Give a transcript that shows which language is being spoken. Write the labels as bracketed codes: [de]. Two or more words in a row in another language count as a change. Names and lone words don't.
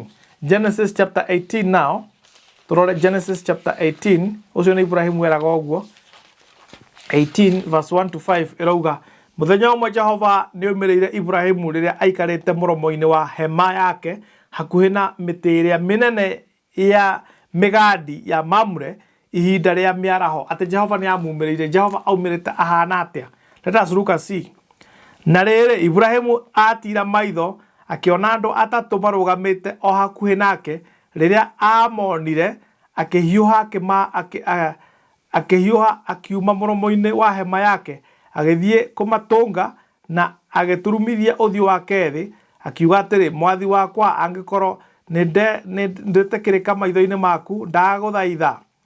[en] Genesis chapter 18 now. [ki] Turore Genesis chapter 18 ucio ni Ibrahim weraga oguo 18 [en] verse 1 to 5 [ki] irauga muthenya umwe Jehova ni umireire Ibrahimu riria aikarite muromo-ini wa hema yake hakuhi na miti iria minene ya migadi ya Mamre ihinda ria miaraho. Ati Jehova ni amumireire. Jehova aumirite ahana atia? [en] Let us look and see. [ki] Na riri Ibrahimu atira maitho akiona andu atatu marugamite o hakuhi nake riria amonire akihiuha akiuma muromo-ini wa hema yake agithie kumatunga na agiturumithia uthio wake thi akiuga atiri mwathi wakwa angikorwo ni nditikirika maitho-ini maku ndaguthaitha